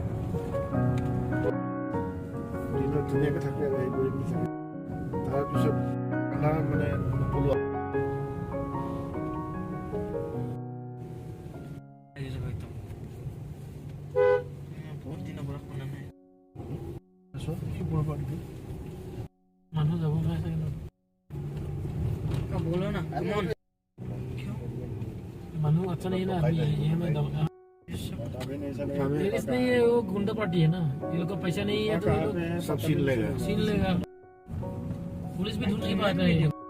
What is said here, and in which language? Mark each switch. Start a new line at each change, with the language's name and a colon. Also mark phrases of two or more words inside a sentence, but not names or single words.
Assamese: ধুনীয়াকৈ থাকে তাৰপিছত মানে নকলোঁ মানুহ যাব পাৰে
Hindi: बोलो ना মানুহ अच्छा नहीं ना अभी ये हमें इसमें ये वो गुंडा पार्टी है ना ये लोग का पैसा नहीं है तो ये लोग सब छीन लेगा छीन लेगा पुलिस भी ढूंढ नहीं पाता है